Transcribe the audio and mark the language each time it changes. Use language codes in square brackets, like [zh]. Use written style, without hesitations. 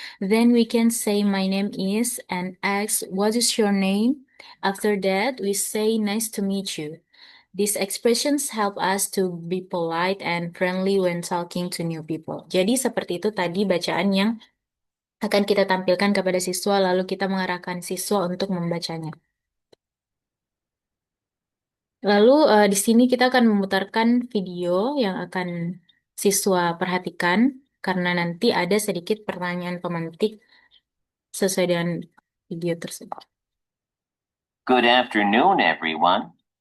[en] Then we can say my name is and ask what is your name. After that, we say nice to meet you. These expressions help us to be polite and friendly when talking to new people. [id] Jadi seperti itu tadi bacaan yang akan kita tampilkan kepada siswa, lalu kita mengarahkan siswa untuk membacanya. Lalu di sini kita akan memutarkan video yang akan siswa perhatikan, karena nanti ada sedikit pertanyaan pemantik sesuai dengan video tersebut. [en] Good afternoon, everyone.